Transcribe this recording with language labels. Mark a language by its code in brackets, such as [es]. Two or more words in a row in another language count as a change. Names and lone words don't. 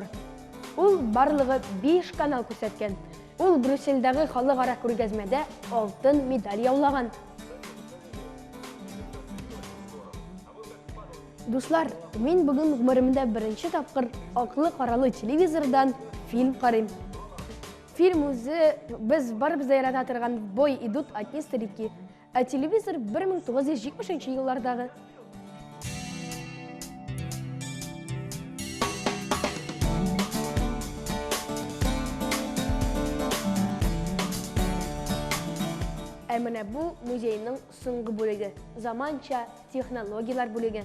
[tt] Ул барлыгы 5 канал күрсәткән. Ул Брюссельдәге халыкара күргәзмәдә алтын медаль яулаган. Дуслар, мин бүген гомеремдә беренче тапкыр аклы-каралы телевизордан фильм карыйм. Фильм үзе без барыбыз да ярата торган «Бой идут одни старики», ә телевизор 1970 еллардагы. Ә менә бу музейның соңгы бүлеге, заманча технологиялар бүлеге.